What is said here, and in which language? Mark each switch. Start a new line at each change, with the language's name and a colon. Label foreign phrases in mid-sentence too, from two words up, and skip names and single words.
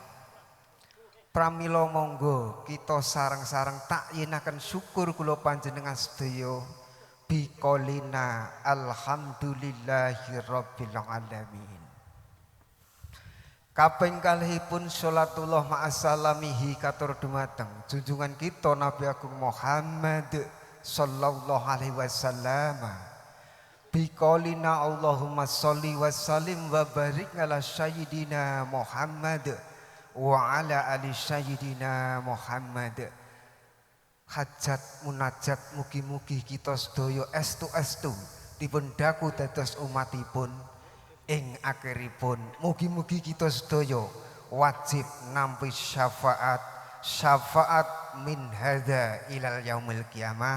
Javanese: Pramila monggo kita sareng-sareng takyinaken syukur kula panjenengan sedaya
Arabic: بقولنا الحمد لله رب العالمين.
Javanese: Kaping kalihipun
Arabic: صلاة الله مع سلامه
Javanese: katur dumateng junjungan kita Nabi Agung Muhammad
Arabic: صلى الله عليه وسلم. بقولنا اللهم صل وسلم وبارك على سيدنا محمد وعلى آل سيدنا محمد wa ala ali sayyidina Muhammad.
Javanese: Hajat munajat mugi-mugi kita sedaya estu-estu dipun daku dados umatipun ing akhiripun mugi-mugi kita sedaya wajib nampi syafaat
Arabic: من هذا إلى يوم القيامة.